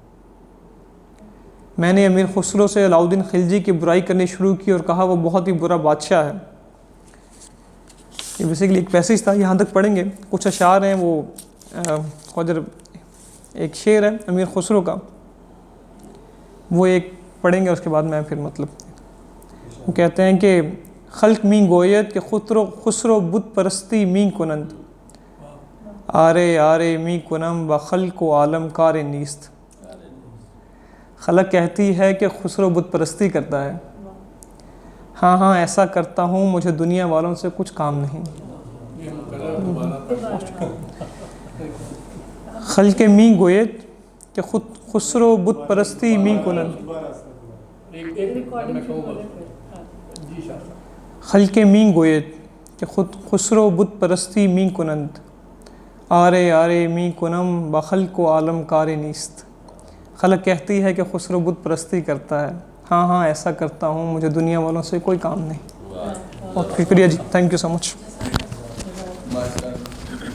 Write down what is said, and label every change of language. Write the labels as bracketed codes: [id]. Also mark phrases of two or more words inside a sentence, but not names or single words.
[ur] میں نے امیر خسرو سے علاؤدین خلجی کی برائی کرنی شروع کی اور کہا وہ بہت ہی برا بادشاہ ہے۔ یہ بیسیکلی ایک پیسیج تھا، یہاں تک پڑھیں گے۔ کچھ اشعار ہیں، وہ ایک شعر ہے امیر خسرو کا، وہ ایک پڑھیں گے، اس کے بعد میں پھر وہ کہتے ہیں کہ [fa] خلق می گوید کہ خسرو بت پرستی می کنند، آرے آرے می کنم و خلق و عالم کار نیست۔ [ur] خلق کہتی ہے کہ خسرو بت پرستی کرتا ہے، ہاں ہاں ایسا کرتا ہوں، مجھے دنیا والوں سے کچھ کام نہیں۔ [fa] خلق می گوید کہ خسرو بت پرستی می کنند، خلق می گوید کہ خسرو بت پرستی می کنند، آرے آرے می کنم بخلق و عالم کار نیست۔ [ur] خلق کہتی ہے کہ خسرو بت پرستی کرتا ہے، ہاں ہاں ایسا کرتا ہوں، مجھے دنیا والوں سے کوئی کام نہیں۔ بہت شکریہ جی، [en] thank you so much.